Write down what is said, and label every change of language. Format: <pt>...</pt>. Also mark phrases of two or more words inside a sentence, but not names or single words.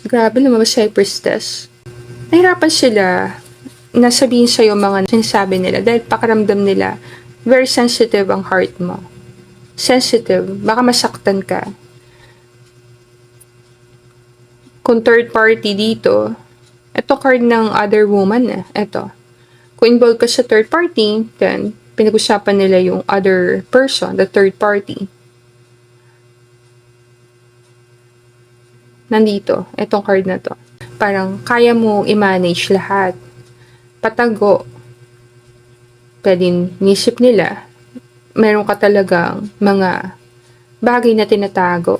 <tl>Grabe, lumabas sa High Priestess. Nahirapan sila na sabihin sa'yo mga sinasabi nila dahil pakaramdam nila,</tl> <en>very sensitive</en> <tl>ang heart mo. Sensitive. Baka masaktan ka. Kung</tl> <en>third party</en> <tl>dito, ito card ng</tl> <en>other woman</en> <tl>Ito. Kung involved ka sa</tl> <en>third party,</en> <tl>then pinag-usapan nila yung</tl> <en>other person, the third party.</en> <tl>Nandito, itong card na to. Parang kaya mo i-manage lahat. Patago. Pwedeng nisip nila, meron ka talagang mga bagay na tinatago.</tl>